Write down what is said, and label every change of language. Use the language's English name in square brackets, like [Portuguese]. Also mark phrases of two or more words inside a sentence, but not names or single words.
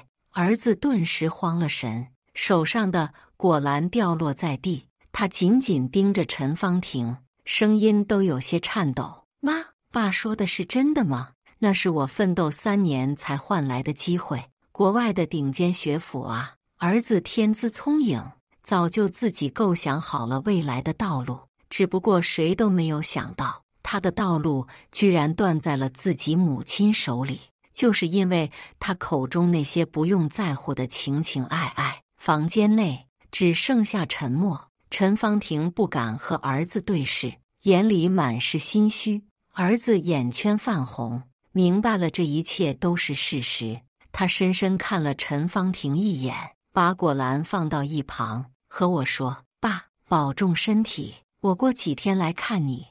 [Chinese] 兒子頓時慌了神，手上的果籃掉落在地，他緊緊盯着陳芳婷，聲音都有些顫抖：“媽，爸說的是真的嗎？那是我奮鬥3年才換來的機會，國外的頂尖學府啊！” 兒子天資聰穎，早就自己構想好了未來的道路，只不過誰都沒有想到，他的道路居然斷在了自己母親手裡，就是因為他口中那些不用在乎的情情愛愛。房間內只剩下沉默，陳芳婷不敢和兒子對視，眼裡滿是心虛。兒子眼圈泛紅，明白了這一切都是事實， 他深深看了陳芳婷一眼，把果篮放到一旁，和我說：“爸，保重身體，我過幾天來看你。”